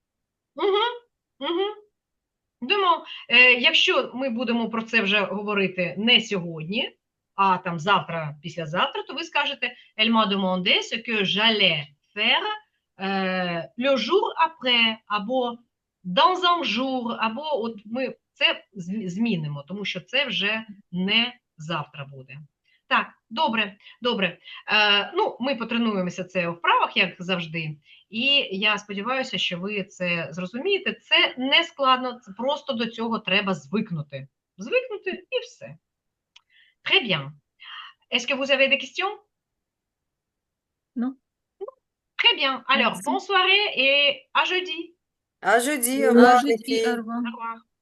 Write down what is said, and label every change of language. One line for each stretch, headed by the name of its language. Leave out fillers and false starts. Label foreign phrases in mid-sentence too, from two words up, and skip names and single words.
Ukrainian: Якщо ми будемо про це вже говорити не сьогодні, а там завтра, післязавтра, то ви скажете
French: Elle m'a demandé ce que j'allais faire le jour après,
Ukrainian: або
French: dans un jour,
Ukrainian: або от ми це змінимо, тому що це вже не завтра буде. Так, добре. Ну, ми потренуємося це у вправах, як завжди, і я сподіваюся, що ви це зрозумієте. Це не складно, це просто до цього треба звикнути. Звикнути і все.
French: Très bien. Est-ce que vous avez des questions? Non. Très bien. Alors, Merci. bonne soirée et à jeudi. À jeudi, au À revoir, les jeudi, filles. au revoir. Au revoir.